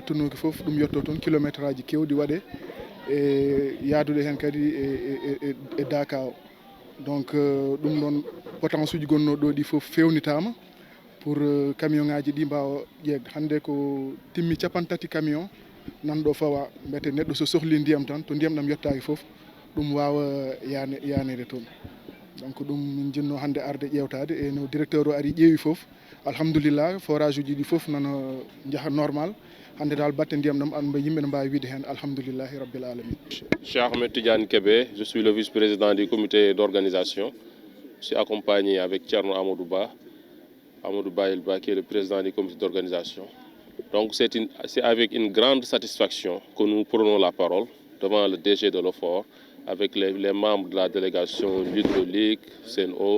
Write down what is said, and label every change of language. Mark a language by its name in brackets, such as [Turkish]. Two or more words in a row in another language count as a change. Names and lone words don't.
[Fula] yettonoki fof ɗum yetto toon kilométre aji kewɗi waɗe e yaadude hen kadi e Dakar o donc ɗum ɗon potence uji gonnoɗo ɗo ɗi fof fewnitama [French] pour camion [Fula] ngaji ɗi mbawa ƴeegde hande ko timmi 30 camion nanɗo fawa mbete neɗɗo so sohli ndiyam tan to ndiyam ɗam yettaki fof ɗum wawa yanede toon. Donc ɗum min jinno hande arde ƴewtade e no directeur o ari ƴeewi foof alhamdulillah forage uji ɗi foof nana jaaha normal hande dal batte ndiyam ɗam anda yimɓe ne mbawi wiide hen [Arabic] الحمد لله رب العالمين. [French] Cheikh Ahmed Tidiane Kébé, je suis le vice-président du comité d'organisation. Je suis accompagné avec Thierno Amadou Ba qui est le président du comité d'organisation. Donc c'est avec une grande satisfaction que nous prenons la parole devant le DG de l'OFOR, avec les membres de la délégation l'hydraulique, CNO.